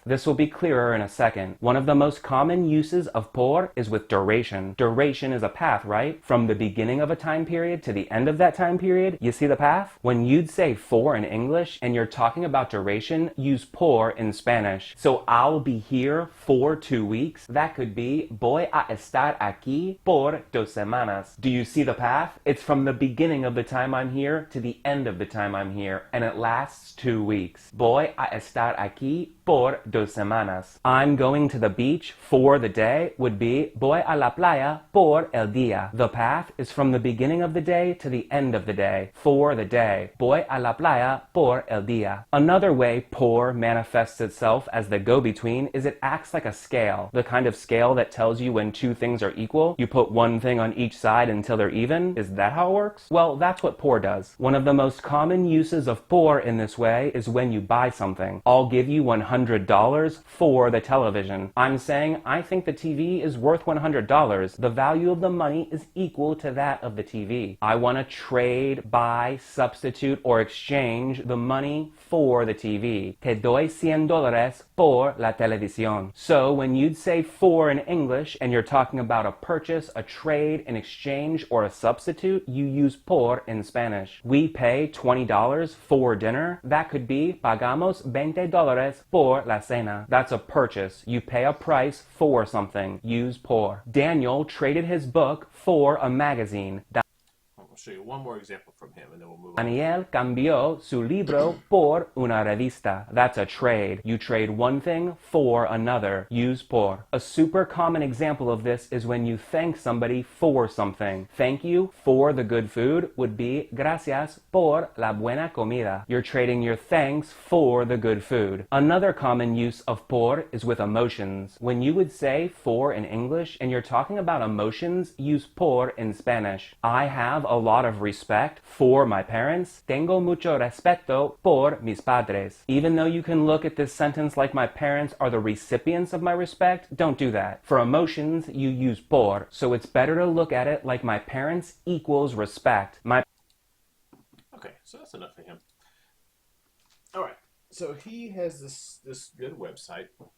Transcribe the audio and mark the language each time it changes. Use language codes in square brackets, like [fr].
[en] This will be clearer in a second. One of the most common uses of por is with duration. Duration is a path, right? From the beginning of a time period to the end of that time period, you see the path? When you'd say for in English and you're talking about duration, use por in Spanish. So I'll be here for 2 weeks. That could be [es] voy a estar aquí por 2 semanas. [en] Do you see the path? It's from the beginning of the time I'm here to the end of the time I'm here, and it lasts 2 weeks. [es] Voy a estar aquí por 2 semanas. [en] I'm going to the beach for the day would be [es] voy a la playa por el día. [en] The path is from the beginning of the day to the end of the day, for the day. [es] Voy a la playa por el día. [en] Another way por manifests itself as the go-between is it acts like a scale, the kind of scale that tells you when two things are equal. You put one thing on each side until they're even. Is that how it works? Well, that's what por does. One of the most common uses of por in this way is when you buy something. I'll give you $100 for the television. I'm saying I think the TV is worth $100. The value of the money is equal to that of the TV. I want to trade, buy, substitute, or exchange the money for the TV. [es] Te doy $100 por la televisión. [en] So when you'd say for in English and you're talking about a purchase, a trade, an exchange, or a substitute, you use por in Spanish. We pay $20 for dinner. That could be [es] pagamos $20 por la cena. [en] That's a purchase. You pay a price for something. Use por. Daniel traded his book for a magazine. I'll show you one more example from him and then we'll move on. [es] Daniel cambió su libro por una revista. [en] That's a trade. You trade one thing for another. Use por. A super common example of this is when you thank somebody for something. Thank you for the good food would be [es] gracias por la buena comida. [en] You're trading your thanks for the good food. Another common use of por is with emotions. When you would say for in English and you're talking about emotions, use por in Spanish. I have a lot of respect for my parents. [es] Tengo mucho respeto por mis padres. [en] Even though you can look at this sentence like my parents are the recipients of my respect, don't do that. For emotions, you use por, so it's better to look at it like my parents equals respect. Okay, so that's enough for him. All right, so he has this good website.